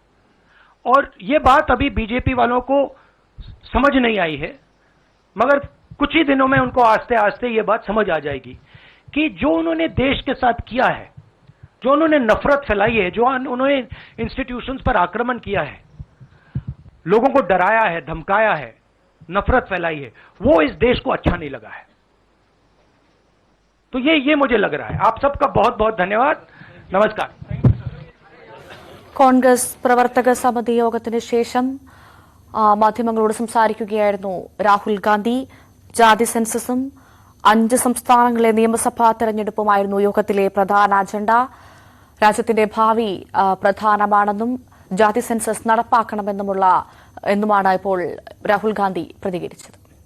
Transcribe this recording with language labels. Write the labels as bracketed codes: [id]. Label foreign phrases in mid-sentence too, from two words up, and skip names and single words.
[hi] और ये बात अभी बीजेपी वालों को समझ नहीं आई है, मगर कुछ ही दिनों में उनको आस्ते आस्ते ये बात समझ आ जाएगी कि जो उन्होंने देश के साथ किया है, जो उन्होंने नफरत फैलाई है, जो उन्होंने इंस्टीट्यूशंस पर आक्रमण किया है, लोगों को डराया है, धमकाया है, नफरत फैलाई है, वो इस देश को अच्छा नहीं लगा है। तो ये मुझे लग रहा है। आप सबका बहुत बहुत धन्यवाद। नमस्कार। [ml] കോൺഗ്രസ് പ്രവർത്തക സമിതി യോഗത്തിന് ശേഷം മാധ്യമങ്ങളോട് സംസാരിക്കുകയായിരുന്നു രാഹുൽ ഗാന്ധി. ജാതി സെൻസസും 5 സംസ്ഥാനങ്ങളിലെ നിയമസഭാ തെരഞ്ഞെടുപ്പുമായിരുന്നു യോഗത്തിലെ പ്രധാന അജണ്ട. രാജ്യത്തിന്റെ ഭാവി പ്രധാനമാണെന്നും ജാതി സെൻസസ് നടപ്പാക്കണമെന്നുമാണ് ഇപ്പോൾ രാഹുൽ ഗാന്ധി പ്രതികരിച്ചത്.